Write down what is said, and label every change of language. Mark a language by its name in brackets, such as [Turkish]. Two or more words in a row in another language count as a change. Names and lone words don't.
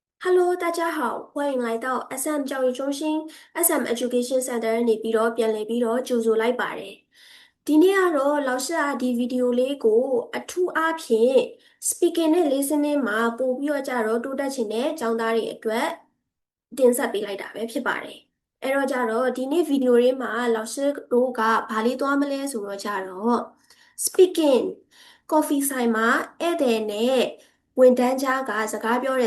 [Chinese] Hello，大家好，欢迎来到 SM 教育中心 [Burmese] SM Education Center နေပြီးတော့ပြန်လည်ပြီးတော့ကြိုဆိုလိုက်ပါတယ်။ဒီနေ့ကတော့老师ဒီဗီဒီယိုလေးကိုအထူးအားဖြင့် speaking နဲ့ listening မှာပို့ပြီးတော့ကြတော့တိုးတက်ချင်တဲ့ကျောင်းသားတွေအတွက်တင်ဆက်ပေးလိုက်တာပဲဖြစ်ပါတယ်။အဲ့တော့ကြတော့ဒီနေ့ဗီဒီယိုလေးမှာ老师တို့ကဘာလေးသွားမလဲဆိုတော့ကြတော့ [English] speaking coffee [Burmese] ဆိုင်မှာဧည့်သည်နဲ့ဝန်ထမ်းကြားကစကားပြော